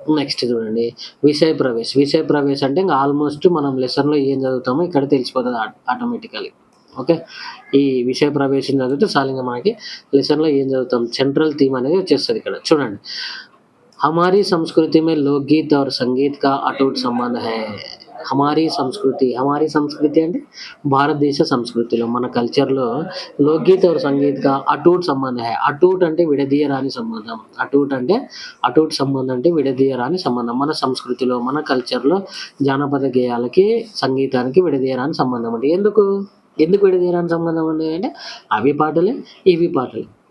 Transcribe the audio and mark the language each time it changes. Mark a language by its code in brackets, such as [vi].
[te] Next చూడండి విషయ ప్రవేశ్ అంటే ఇంక ఆల్మోస్ట్ మనం లెసన్‌లో ఏం చదువుతామో ఇక్కడ తెలిసిపోతది ఆటోమేటికల్లీ. ఓకే. ఈ విషయ ప్రవేశం చదివితే చాలు ఇంక మనకి లెసన్‌లో ఏం చదువుతాం సెంట్రల్ థీమ్ అనేది వచ్చేస్తది ఇక్కడ. చూడండి. [hi] हमारी संस्कृति में लोकगीत और संगीत का अटूट संबंध है. हमारी संस्कृति [te] అంటే భారతదేశ సంస్కృతిలో మన కల్చర్‌లో లోక్‌గీత్ [hi] और संगीत का अटूट संबंध है. [te] అటూట్ అంటే విడదీయరాని సంబంధం. అటూట్ సంబంధం అంటే విడదీయరాని సంబంధం. మన సంస్కృతిలో, మన కల్చర్‌లో జానపద గేయాలకి, సంగీతానికి విడదీయరాని సంబంధం అండి. ఎందుకు విడదీయరాని సంబంధం అండి అంటే అవి పాటలే, ఇవి పాటలే.